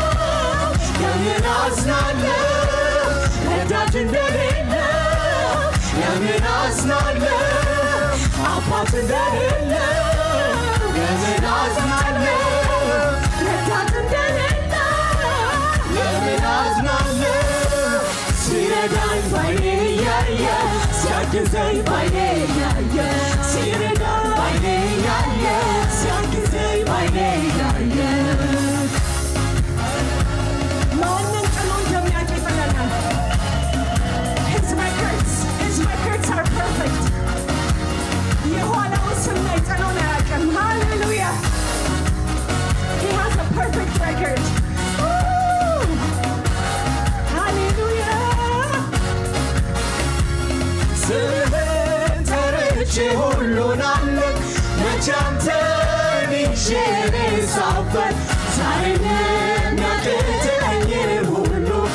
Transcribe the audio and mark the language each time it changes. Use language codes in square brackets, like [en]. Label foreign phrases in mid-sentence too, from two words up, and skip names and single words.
[am] ለምን አዝናለሁ ረዳት እንደሌለ ለምን አዝናለሁ አባት እንደሌለ ለምን አዝናለሁ ረዳት እንደሌለ ለምን አዝናለሁ ሲረዳኝ ባይኔ እያየሁ ሲያግዘኝ ባይኔ እያየሁ ሲረዳኝ ባይኔ እያየሁ ሲያግዘኝ ባይኔ እያየሁ ማንን ጥሎ እንደሚያውቅ ይጥለናል [en] His records are perfect [am] የኋላውን ስናይ ጥሎን አያውቅም Hallelujah [en] He has a perfect record [am] Hallelujah ስምህን ጠርቼ ሁሉን አለቅ መቼ አንተን ይዤ እኔ ሳፈር ዛሬም የሚያቅተኝን ሁሉ